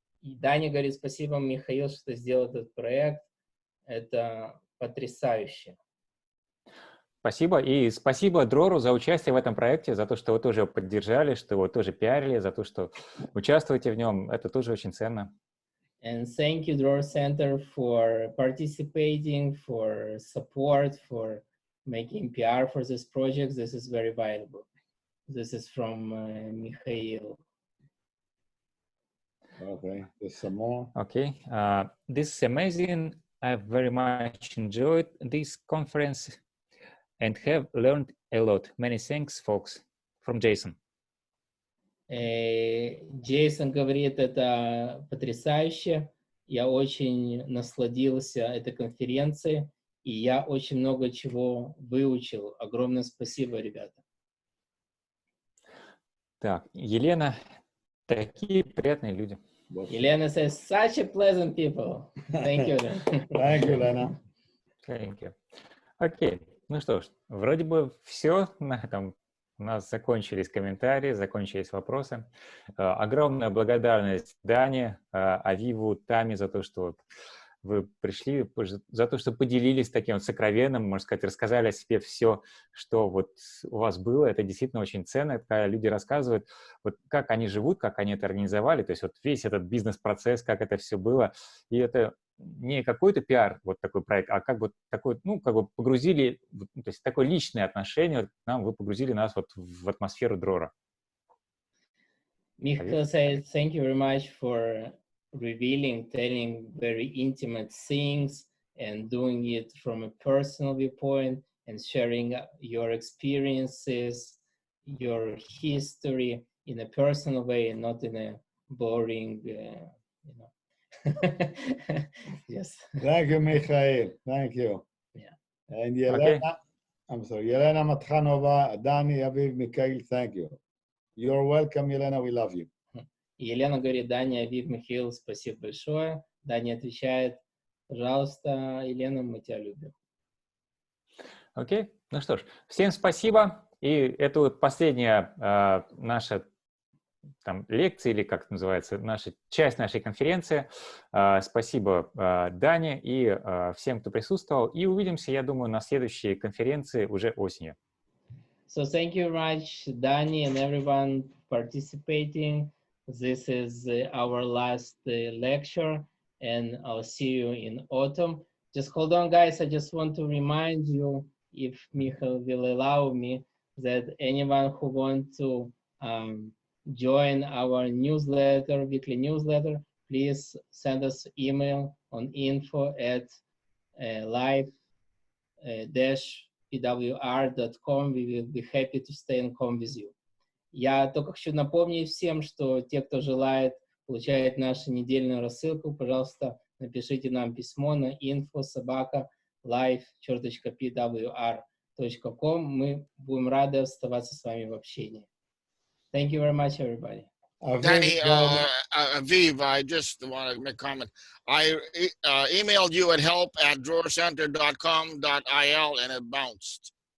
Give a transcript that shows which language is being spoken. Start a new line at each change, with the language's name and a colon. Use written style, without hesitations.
Russian: И Дани говорит, спасибо, Михаил, что ты сделал этот проект. Это потрясающе. Спасибо. И спасибо Дрору за участие в этом проекте, за то, что вы тоже его поддержали, что вы тоже пиарили, за то, что участвуете в нем. Это тоже очень ценно.
English: And thank you, Dror Center, for participating, for support, for making PR for this project. This is very valuable. This is from Mikhail. Okay, there's some more. Okay, this is amazing. I very much enjoyed this conference and have learned a lot. Many thanks, folks. From Jason.
Russian: Джейсон говорит, это потрясающе. Я очень насладился этой конференцией, и я очень много чего выучил. Огромное спасибо, ребята. Так, Елена Такие приятные люди.
English: Елена says, such a pleasant people. Thank you. Thank you, Lena. Thank you. Окей.
Russian: Ну что ж, вроде бы все на этом. У нас закончились комментарии, закончились вопросы. Огромная благодарность Дане, Авиву, Тами за то, что вы пришли, за то, что поделились таким вот сокровенным, можно сказать, рассказали о себе все, что вот у вас было. Это действительно очень ценно, когда люди рассказывают, вот как они живут, как они это организовали, то есть вот весь этот бизнес-процесс, как это все было. И это не какой-то пиар, вот такой проект, а как бы такой, ну, как бы погрузили, то есть такое личное отношение вот к нам, вы погрузили нас вот в атмосферу Дрора.
English: Michael says, thank you very much for revealing, telling very intimate things and doing it from a personal viewpoint and sharing your experiences, your history in a personal way and not in a boring, you know. Yes. Thank you, Michael. Thank you. Yeah. And Yelena, I'm sorry, Yelena Matkhanova, Dani, Aviv, Mikhail, thank you. You're welcome, Yelena, we love you.
Russian: Елена говорит, Дани, Авив, Михаил, спасибо большое. Дани отвечает, пожалуйста, Елена, мы тебя любим. Окей, ну что ж, всем спасибо. И это вот последняя наша там лекция, или как это называется, часть нашей конференции. Спасибо Дане и всем, кто присутствовал. И увидимся, я думаю, на следующей конференции уже осенью.
English: So thank you very much, Dani, and everyone participating. This is our last lecture, and I'll see you in autumn. Just hold on, guys. I just want to remind you, if Michael will allow me, that anyone who wants to join our newsletter, weekly newsletter, please send us email on info@live-pwr.com. We will be happy to stay in contact with you.
Russian: Я только хочу напомнить всем, что те, кто желает получать нашу недельную рассылку, пожалуйста, напишите нам письмо на info@live-pwr.com. Мы будем рады оставаться с вами в общении.
English: Thank you very much, everybody. Dani, Aviv, I just want to make a comment. I emailed you at help@drorcenter.com.il and it bounced.